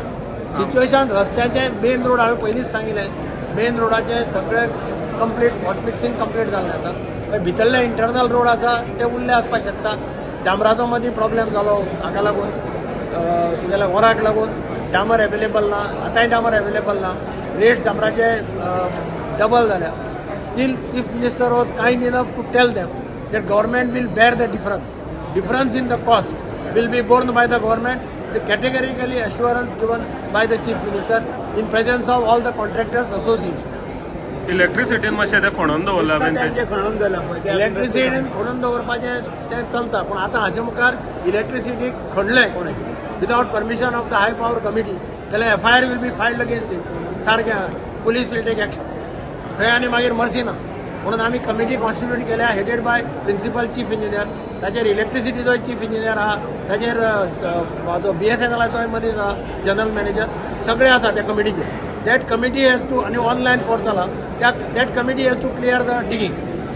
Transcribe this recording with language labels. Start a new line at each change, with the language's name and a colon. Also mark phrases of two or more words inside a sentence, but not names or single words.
Konkani: सिच्युएशन रस्त्याचें
English: main road
Konkani: हांवें पयलींच सांगिल्लें, मेन रोडाचें सगळें
English: complete hot mixing complete
Konkani: जाल्लें आसा. भितरले
English: internal road
Konkani: आसा ते उरले आसपाक शकता. डांबराचो मदीं प्रॉब्लेम जालो हाका लागून, तुगेल्या वराक लागून डांबर एवेलेबल ना, आतांय डांबर एवेलेबल ना. रेट्स डांबराचे डबल जाल्या.
English: Still Chief Minister was kind enough to tell them that government will bear the difference in the cost will be borne by the government. The categorically assurance given by the chief minister in presence of all the contractors association.
Konkani: इलेक्ट्रिसिटीन मातशें तें खणून दवरला तेंचे खणून दवरला पळय, इलेक्ट्रिसिटीन खणून दवरपाचें तें चलता. पूण आतां हाचे मुखार इलेक्ट्रिसिटी खणलें कोणें
English: without permission of the high power committee जाल्यार FIR will be filed against him.
Konkani: सारकें पुलीस
English: will take action.
Konkani: थंय आनी मागीर मर्सी ना. म्हणून आमी
English: committee constitute केल्या headed by principal chief engineer.
Konkani: ताचेर इलेक्ट्रिसिटीचो
English: chief engineer
Konkani: आहा, ताचेर जो BSNLचोय मनीस आहा,
English: general manager,
Konkani: सगळे आसा त्या कमिटीचेर.
English: That committee has to, आनी online portal आहा, that committee has to clear the digging.